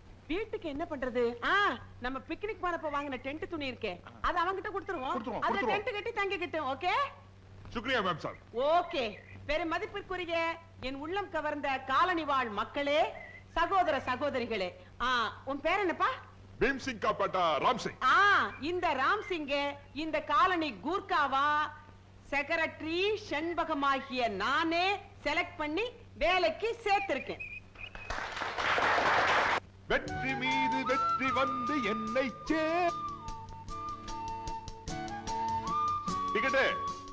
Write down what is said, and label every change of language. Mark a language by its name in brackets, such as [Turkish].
[Tamil] வீட்டுக்கு என்ன பண்றது? நம்ம பிக்னிக் போனப்ப வாங்கின டென்ட் துணி இருக்கே, அது அவங்கிட்ட கொடுத்துருவோம். அதுல டென்ட் கட்டி தங்கிக்கிட்டோம். ஓகே [Hindi] शुक्रिया मैम साहब. [English] Okay. [Tamil] பெரும் மதிப்பிற்குரிய என் உள்ளம் கவர்ந்த காலனி வாழ் மக்களே, சகோதர சகோதரிகளே, உன் பேர் என்னப்பா? [Hindi] भीम सिंह का बेटा राम सिंह. [Tamil] இந்த ராம் சிங்க இந்த காலனி கூர்க்காவா செக்ரட்டரி செண்பகமாகிய நானே செலக்ட் பண்ணி வேலைக்கு சேர்த்திருக்கேன். வெற்றி மீது வெற்றி வந்து என்னை சே டிக்கெட்.